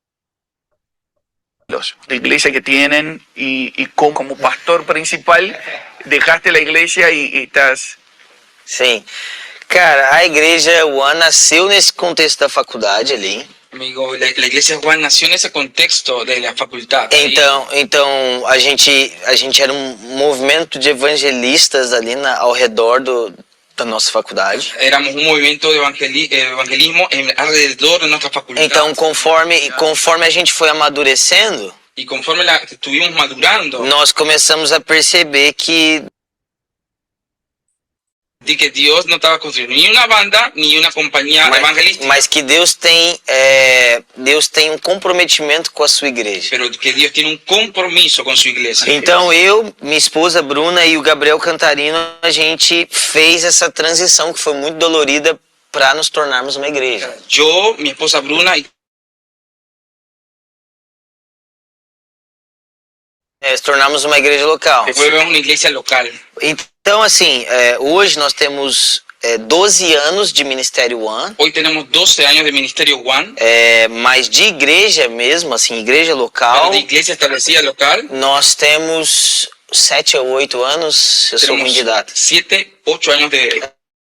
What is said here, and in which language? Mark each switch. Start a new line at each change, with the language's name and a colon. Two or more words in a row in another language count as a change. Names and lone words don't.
Spanish: de iglesia que tienen, y como pastor principal dejaste la iglesia y estás...
Portuguese: Sim. Cara, a igreja One nasceu nesse contexto da faculdade ali.
Spanish: Amigo, la iglesia Juan nació en ese contexto de la facultad. ahí.
Portuguese: Então a gente era um movimento de evangelistas ali ao redor da nossa faculdade.
Spanish: Éramos un movimiento de evangelismo alrededor de nuestra facultad.
Portuguese: Então, conforme a gente foi amadurecendo,
Spanish: Y conforme estuvimos madurando,
Portuguese: nós começamos a perceber que
Spanish: de que Dios no estaba construyendo ni una banda ni una compañía evangelística,
Portuguese: mas que Deus tem um comprometimento com a sua igreja.
Spanish: pero que Dios tiene un compromiso con su iglesia.
Portuguese: Então eu, minha esposa Bruna e o Gabriel Cantarino, a gente fez essa transição que foi muito dolorida para nos tornarmos uma igreja.
Spanish: Yo, mi esposa Bruna y
Portuguese: Se tornarmos uma igreja local.
Spanish: fuimos una iglesia local.
Portuguese: Então, assim, hoje nós temos 12 anos de Ministério One,
Spanish: Hoy tenemos 12 años de Ministerio One,
Portuguese: mas de igreja mesmo, assim, igreja
Spanish: pero local, de iglesia establecida local.
Portuguese: nós temos 7 ou 8 anos, eu sou ruim de data.
Spanish: 7, 8 años de